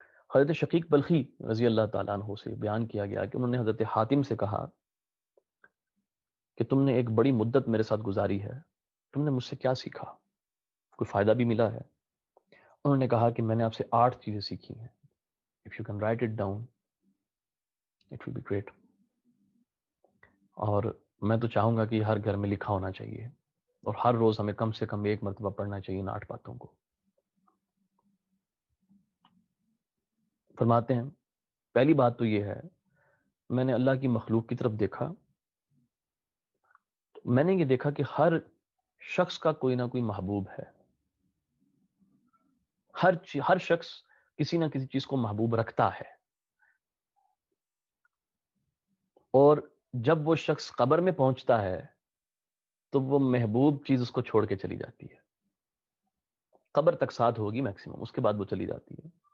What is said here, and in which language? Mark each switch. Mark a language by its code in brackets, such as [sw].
[ur] حضرت شقیق بلخی رضی اللہ تعالیٰ عنہ سے بیان کیا گیا کہ انہوں نے حضرت حاتم سے کہا کہ تم نے ایک بڑی مدت میرے ساتھ گزاری ہے, تم نے مجھ سے کیا سیکھا, کوئی فائدہ بھی ملا ہے؟ انہوں نے کہا کہ میں نے آپ سے 8 چیزیں سیکھی ہیں. [en] If you can write it down, it will be great. [ur] اور میں تو چاہوں گا کہ ہر گھر میں لکھا ہونا چاہیے, اور ہر روز ہمیں کم سے کم ایک مرتبہ پڑھنا چاہیے ان 8 باتوں کو. فرماتے ہیں پہلی بات تو یہ ہے، میں نے اللہ کی مخلوق کی طرف دیکھا، میں نے یہ دیکھا کہ ہر شخص کا کوئی نہ کوئی محبوب ہے، ہر شخص کسی نہ کسی چیز کو محبوب رکھتا ہے، اور جب وہ شخص قبر میں پہنچتا ہے تو وہ محبوب چیز اس کو چھوڑ کے چلی جاتی ہے، قبر تک ساتھ ہوگی میکسیمم، اس کے بعد وہ چلی جاتی ہے۔